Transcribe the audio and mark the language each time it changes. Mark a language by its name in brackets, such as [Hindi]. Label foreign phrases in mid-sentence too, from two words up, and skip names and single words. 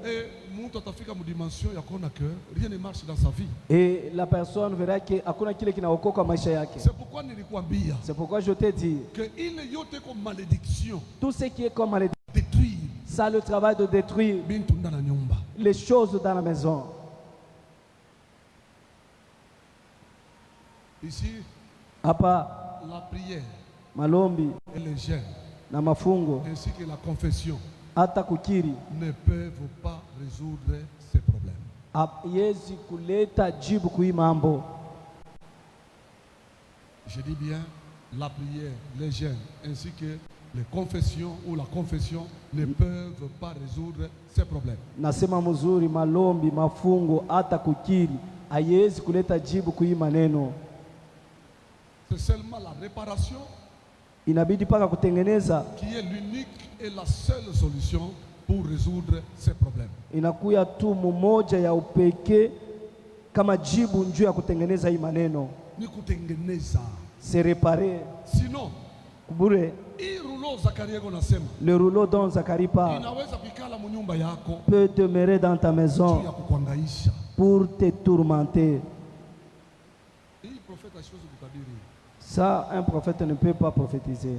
[French] Et la personne verra que c'est pourquoi je t'ai dit tout ce qui est comme malédiction, ça le travail de détruire les choses dans la maison. Ici, [Swahili] hapa [French] la prière, [Swahili] malombi [French] et les jeûnes, [Swahili] na mafungo, [French] ainsi que la confession, [Swahili] hata kukiri, [French] ne peuvent pas résoudre ces problèmes. [Swahili] Haiwezi kuleta jibu kui mambo. [French] Je dis bien, la prière, les jeûnes, ainsi que les confessions ou la confession ne peuvent pas résoudre ces problèmes. [Swahili] Nasema mzuri, malombi, mafungo, hata kukiri, haiwezi kuleta jibu kui maneno. [French] C'est seulement la réparation [Swahili] inabidi paka kutengeneza [French] qui est l'unique et la seule solution pour résoudre ces problèmes. [Swahili] Inakuya tu mmoja ya upekee kama jibu njoo ya kutengeneza hii maneno. Ni kutengeneza. [French] C'est réparer. Sinon, [Swahili] kubure [French] le rouleau dont Zacharie parle peut demeurer dans ta maison pour te tourmenter. Ça, un prophète ne peut pas prophétiser.